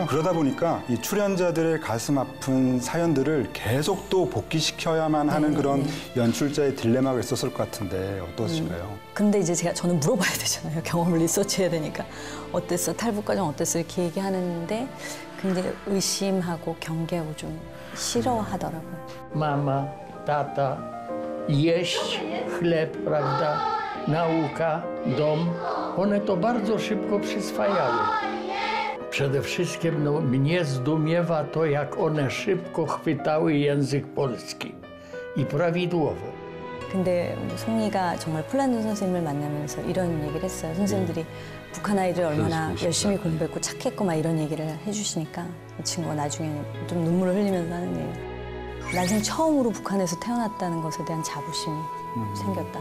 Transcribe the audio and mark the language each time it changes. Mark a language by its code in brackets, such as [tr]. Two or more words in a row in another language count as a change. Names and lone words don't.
[ko] 그러다 보니까 이 출연자들의 가슴 아픈 사연들을 계속 또 복귀시켜야만 하는 그런 연출자의 딜레마가 있었을 것 같은데 어떠신가요? 근데 이제 저는 물어봐야 되잖아요. 경험을 리서치해야 되니까. 어땠어? 탈북 과정 어땠어? 이렇게 얘기하는데 굉장히 의심하고 경계하고 좀 싫어하더라고요. [pl] Mama, tata, jeść, chleb, prawda, nauka, dom. One to bardzo szybko przyswajały. Przede wszystkim mnie zdumiewa to, jak one szybko chwytały język polski i prawidłowo. [ko] 근데 송이가 정말 폴란드 선생님을 만나면서 이런 얘기를 했어요. 선생님들이 북한 아이들 얼마나 열심히 공부했고 착했고 막 이런 얘기를 해주시니까 이 친구가 나중에 좀 눈물을 흘리면서 하는 얘기. 난생 처음으로 북한에서 태어났다는 것에 대한 자부심이 생겼다.